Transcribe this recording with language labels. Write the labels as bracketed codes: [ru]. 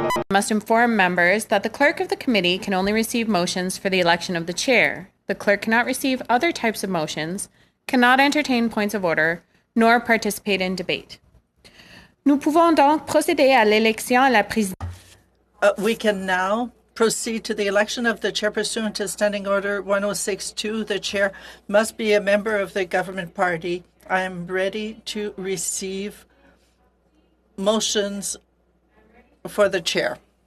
[en] Must inform members that the clerk of the committee can only receive motions for the election of the chair. The clerk cannot receive other types of motions, cannot entertain points of order, nor participate in debate. [fr] Nous pouvons donc procéder à l'élection à la présidence. [en] We can now proceed to the election of the chair pursuant to Standing Order 106.2. The chair must be a member of the government party. I am ready to receive motions for the chair.